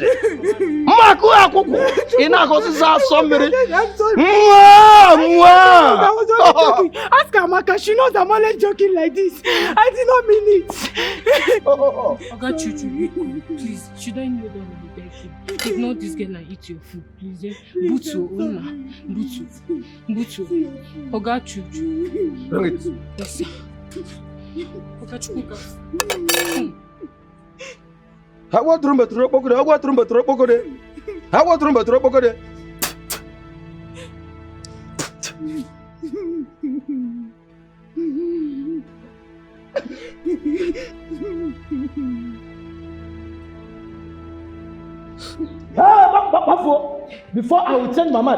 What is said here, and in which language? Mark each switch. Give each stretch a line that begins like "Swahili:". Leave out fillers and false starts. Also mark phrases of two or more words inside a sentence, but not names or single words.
English: I'm sorry. Ask Amaka. She knows I'm always joking like this. I did not mean it. Oga Chuchu, please, should I kneel down and beg you? Ignore this girl and eat your food, please. Butu, Ona. Butu. Oga Chuchu. Bring it. Yes, sir. Oga Chukwuka. I want room at Robogore. I want room at Robogore. I want room at Robogore. Before I will change my mind.